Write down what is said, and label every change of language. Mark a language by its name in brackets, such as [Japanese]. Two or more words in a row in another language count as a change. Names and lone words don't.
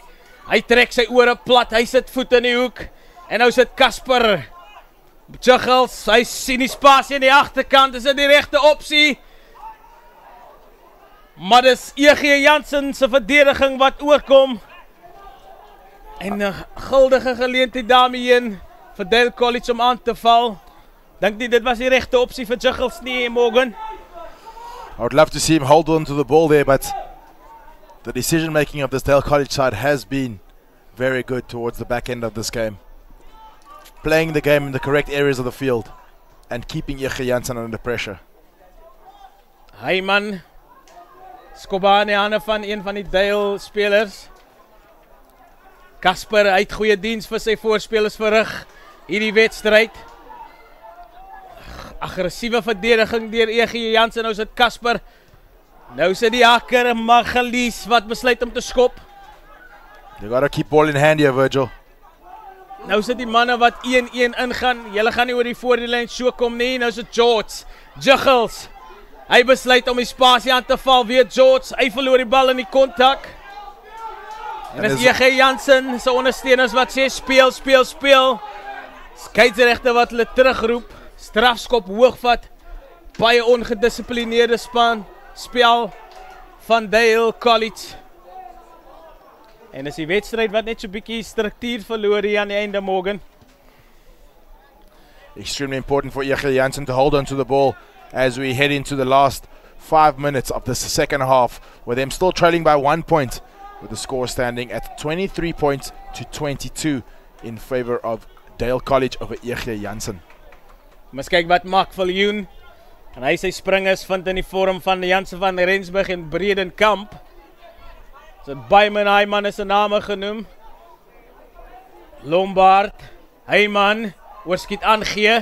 [Afrikaans] Hy trek sy ore plat, hy sit voet in die hoek. En nou sit Casper Juggles, hy sien die spasie in die agterkant, is dit die regte opsie? Maar dis J.G. Jansen se verdediging wat oorkom. En 'n guldige geleentheid daarmee vir Dale College om aan te val. Dink nie dit was die regte opsie vir Juggles nie, Morgan. [English] I would love to see him hold on to the ball there, but the decision making of this Dale College side has been very good towards the back end of this game. Playing the game in the correct areas of the field and keeping J.G. Jansen under pressure. [Afrikaans] Hy man, skobba in die hande van een van die Dale spelers. Casper uit goeie diens vir sy voorspelers verrig hierdie wedstryd. Aggressiewe verdediging deur J.G. Jansen, nou sit Casper. Nou sit die hakker Magalies wat besluit om te skop. [English] They got to keep ball in hand here, Virgil. [Afrikaans] Nou sit die manne wat 1-1 ingaan. Julle gaan nie oor die voordelyn so kom nie. Nou sit George. Juggles. Hy besluit om die spasie aan te val. Weer George. Hy verloor die bal in die kontak. En dis EG Jansen se ondersteuners wat sê speel, speel, speel. Skeieregter wat hulle terugroep. Strafskop hoogvat. Baie ongedissiplineerde spel van Dale College. En dis die wedstryd wat net so bietjie struktuur verloor hier aan die einde, Morgan. [English] Extremely important for EG Jansen to hold on to the ball as we head into the last 5 minutes of the second half, with them still trailing by 1 point, with the score standing at 23 points to 22 in favor of Dale College over EG Jansen. [Afrikaans] Mas kyk wat maak Viljoen. En hy sy springers vind in die vorm van Jansen van Rensburg en Bredenkamp. So Byman Hyman is 'n name genoem. Lombard, Hyman, oorskiet aangee.